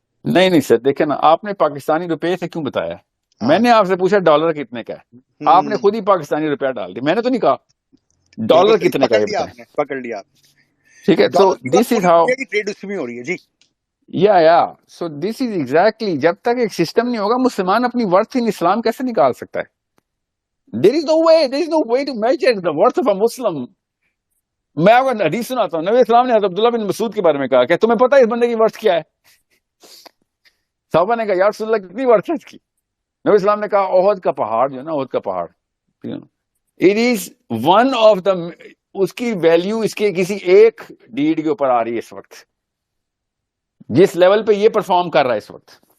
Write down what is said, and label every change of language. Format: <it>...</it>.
<ur>نہیں سر, دیکھیں نا, آپ نے پاکستانی روپے سے کیوں بتایا؟ میں نے آپ سے پوچھا ڈالر کتنے کا ہے, آپ نے خود ہی پاکستانی روپیہ ڈال دی, میں نے تو نہیں کہا ڈالر کتنے کا ہے. پکڑ لیا ٹھیک ہے, تو</ur> <en>this is how</en> <ur>ٹریڈ اس میں ہو رہی ہے. جی یا</ur> <en>so this is exactly,</en> <ur>جب تک ایک سسٹم نہیں ہوگا مسلمان اپنی ورتھ ان اسلام کیسے نکال سکتا ہے؟</ur> <en>There is no way to measure the worth of a Muslim.</en> <ur>میں آپ کو حدیث سناتا ہوں. نبی اسلام نے حضرت عبداللہ بن مسعود کے بارے میں کہا کہ تمہیں پتہ ہے اس بندے کی ورث کیا ہے؟ صحابہ نے کہا یا رسول اللہ کتنی ورث ہے اس کی؟ نبی اسلام نے کہا احد کا پہاڑ جو ہے نا، احد کا پہاڑ.</ur> <en>it is one of the,</en> <ur>اس کی ویلیو اس کے کسی ایک ڈیڈ کے اوپر آ رہی ہے اس وقت، جس لیول پہ یہ پرفارم کر رہا ہے اس وقت.</ur>